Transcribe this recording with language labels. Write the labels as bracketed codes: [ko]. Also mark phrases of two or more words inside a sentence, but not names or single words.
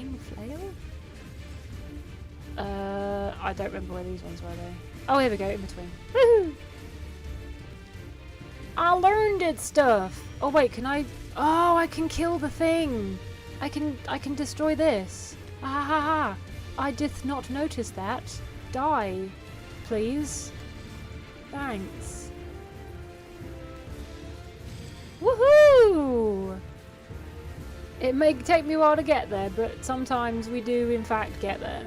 [en] I don't remember where these ones were though. Oh, here we go, in between. Woohoo! I learned it stuff. Oh wait, can I? Oh, I can kill the thing. I can destroy this. Ah ha ha! I did not notice that. Die, please. Thanks. Woohoo! It may take me a while to get there, but sometimes we do in fact get there.